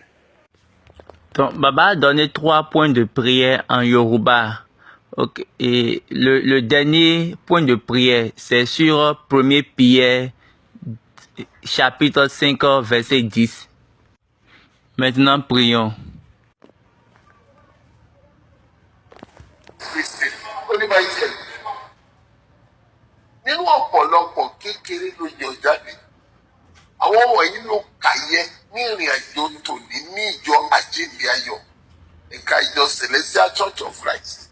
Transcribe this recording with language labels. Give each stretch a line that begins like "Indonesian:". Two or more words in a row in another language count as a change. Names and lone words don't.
French: Donc, Baba a donné 3 points de prière en Yoruba. Okay. Et le dernier point de prière, c'est sur 1 Pierre, chapitre 5, verset 10. Maintenant, prions.
Yoruba: Nínú ọ̀pọ̀lọpọ̀ kékeré ló yọ jáde àwọn wọ̀nyí ló kàyẹ ní ìrìn àjò tòní ní ìjọ àjíǹde ayọ̀ ẹ̀ka ìjọ Celestial Church of Christ.